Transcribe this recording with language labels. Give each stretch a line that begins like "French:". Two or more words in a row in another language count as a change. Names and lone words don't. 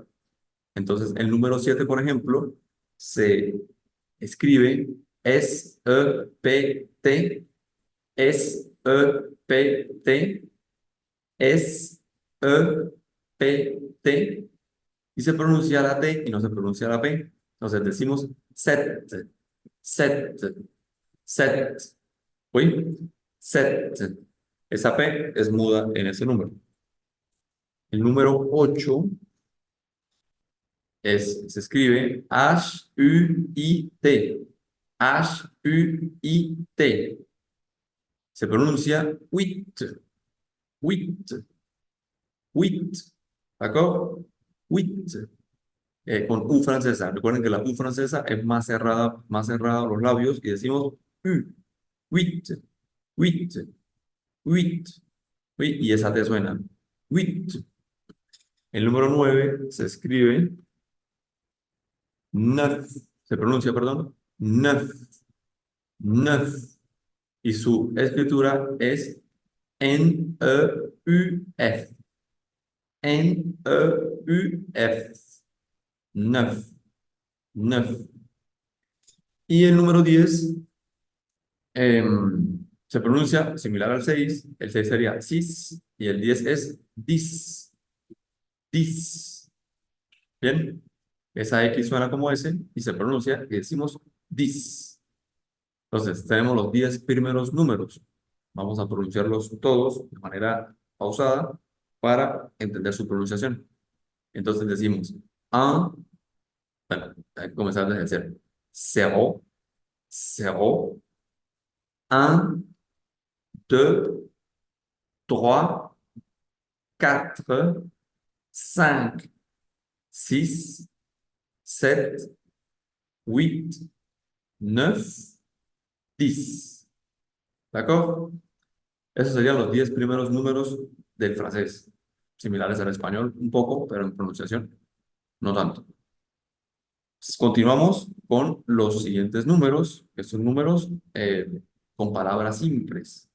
Spanish: Entonces, el número 7, por ejemplo, se escribe S-E-P-T, S-E-P-T, S-E-P-T, y se pronuncia la T y no se pronuncia la P. Entonces decimos
French: set, set, set.
Spanish: ¿Uy? Set. Esa P es muda en ese número. El número 8 se escribe H-U-I-T. H-U-I-T. Se pronuncia
French: wit, wit, wit.
Spanish: ¿De Wit. Con U francesa. Recuerden que la U francesa es más cerrada los labios y decimos U,
French: wit, wit, wit.
Spanish: Uy, y esa T suena. Wit. El número 9 se escribe neuf. Se pronuncia, perdón,
French: neuf, neuf.
Spanish: Y su escritura es N-E-U-F. N-E-U-F. Neuf. Neuf. Y el número 10 se pronuncia similar al 6. El 6 sería sis y el 10 es dis. Dis. Bien. Esa X suena como S y se pronuncia y decimos dis. Entonces, tenemos los 10 primeros números. Vamos a pronunciarlos todos de manera pausada para entender su pronunciación. Entonces decimos un, bueno, comenzar desde cero.
French: Zéro, zéro, un, deux, trois, quatre, cinq, six, sept, huit, neuf, 10.
Spanish: ¿De acuerdo? Esos serían los 10 primeros números del francés, similares al español un poco, pero en pronunciación no tanto. Continuamos con los siguientes números, que son números con palabras simples.